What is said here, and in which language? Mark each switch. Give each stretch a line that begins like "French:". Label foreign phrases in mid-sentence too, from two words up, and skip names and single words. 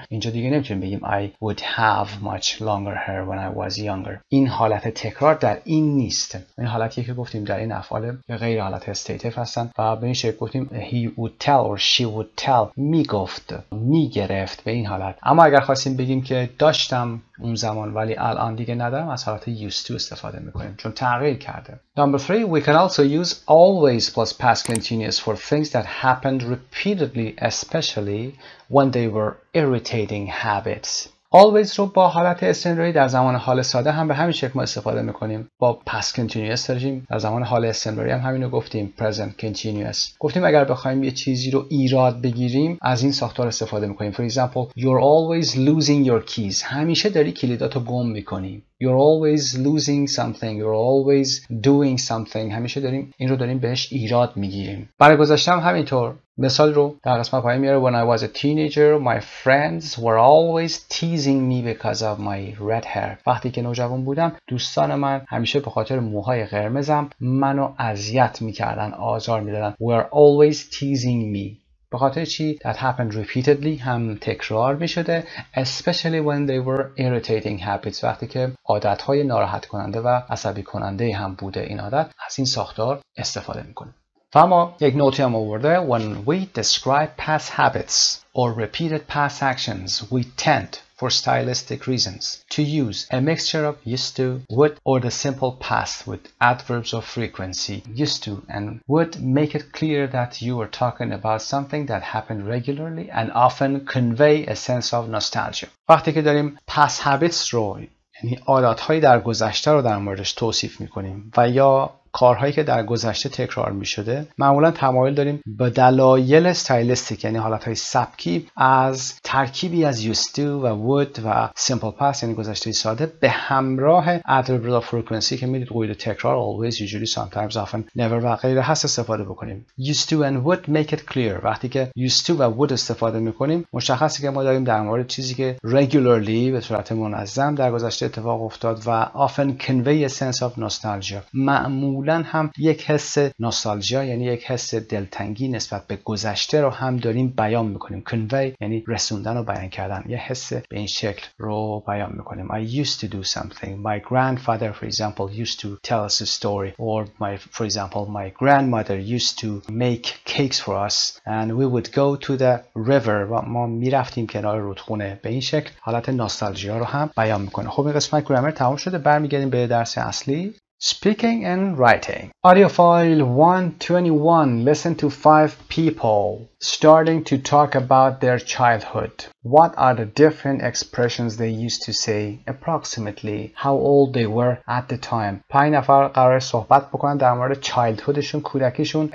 Persian: اینجا دیگه نمیتونیم بگیم
English: I would have much longer hair when I was younger.
Persian: این حالت تکرار در این نیست. این حالتی که گفتیم در این افعال غیر حالت استیتیو هستن و به این شکل گفتیم
English: he would tell or she would tell
Persian: میگفت، میگرفت به این حالت. اما اگر خواستیم بگیم که داشتم اون زمان ولی الان دیگه ندارم از حالت
English: used to
Persian: استفاده میکنیم چون تغییر کرده.
English: Number 3, we can also use always plus past continuous for things that happened repeatedly, especially when they were irritating habits.
Persian: always رو با حالت استمراری در زمان حال ساده هم به همین شکل ما استفاده میکنیم. با
English: past continuous
Persian: داریم. در زمان حال استمراری هم همین رو گفتیم
English: present continuous.
Persian: گفتیم اگر بخوایم یه چیزی رو ایراد بگیریم از این ساختار استفاده میکنیم.
English: For example, you're always losing your keys.
Persian: همیشه داری کلیداتو گم میکنی.
English: You're always losing something. You're always doing something.
Persian: همیشه این رو داریم بهش ایراد میگیریم. برای گذشته هم همینطور. مثال رو در قسمت پایین میاره.
English: When I was a teenager, my friends were always teasing me because of my red hair.
Persian: وقتی که نوجوان بودم دوستان من همیشه به خاطر موهای قرمزم منو اذیت میکردن، آزار میدادن.
English: Were always teasing me.
Persian: به خاطر چی؟
English: That happened repeatedly
Persian: هم تکرار می شده
English: especially when they were irritating habits.
Persian: وقتی که عادتهای ناراحت کننده و عصبی کننده هم بوده این عادت از این ساختار استفاده می کنیم. و اما یک نوتی هم آورده.
English: When we describe past habits or repeated past actions we tend for stylistic reasons to use a mixture of used to, would, or the simple past with adverbs of frequency used to and would make it clear that you are talking about something that happened regularly and often convey a sense of nostalgia.
Persian: وقتی که داریم
English: past habits
Persian: رو، یعنی عادات‌های در گذشته رو در موردش توصیف می‌کنیم و یا کارهایی که در گذشته تکرار می شده، معمولا تمایل داریم به دلایل استایلیستیک یعنی حالتهای سبکی از ترکیبی از
English: used to
Persian: و would و
English: simple past
Persian: یعنی گذشته ساده به همراه
English: adverb of frequency
Persian: که میدید قید تکرار
English: always, usually, sometimes, often, never
Persian: و غیره هست استفاده بکنیم.
English: used to and would make it clear.
Persian: وقتی که
English: used to
Persian: و would استفاده میکنیم مشخصه که ما داریم در مورد چیزی که regularly به صورت منظم در گذشته اتفاق افتاد و
English: often convey a sense of nostalgia.
Persian: معمولا هم یک حس نوستالژیا یعنی یک حس دلتنگی نسبت به گذشته رو هم داریم بیان میکنیم. convey یعنی رسوندن و بیان کردن، یه حس به این شکل رو بیان میکنیم.
English: I used to do something. My grandfather, for example, used to tell us a story. Or for example, my grandmother used to make cakes for us and we would go to the river.
Persian: و ما میرفتیم کنار رودخونه. به این شکل حالت نوستالژیا رو هم بیان میکنه. خب این قسمت گرامر تمام شده. برمیگردیم به درس اصلی.
English: Speaking and writing. Audio file 121. Listen to 5 people starting to talk about their childhood. What are the different expressions they used to say? Approximately how old they were at the time.
Persian: 5 نفر قرار صحبت بکنن در مورد childhoodشون، کودکیشون.